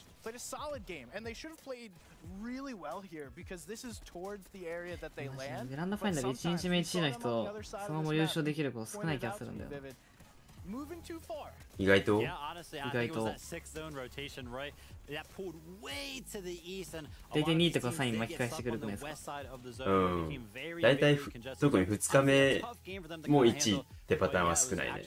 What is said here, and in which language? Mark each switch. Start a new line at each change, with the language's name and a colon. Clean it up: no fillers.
English: Played a solid game, and they should have played really well here because this is towards the area that they land.
Japanese: ベランダファイナル1日目1位の人、そのまま優勝できる子少ない気がするんだよ。
English: Moving too far.
Japanese: 意外と
English: Yeah, honestly, I think it was that 6th zone rotation, right? That pulled way to the east, and
Japanese: 大体2位とか3位巻き返してくるくないですか。だいたい特に2日目も1位ってパターンは少ないね。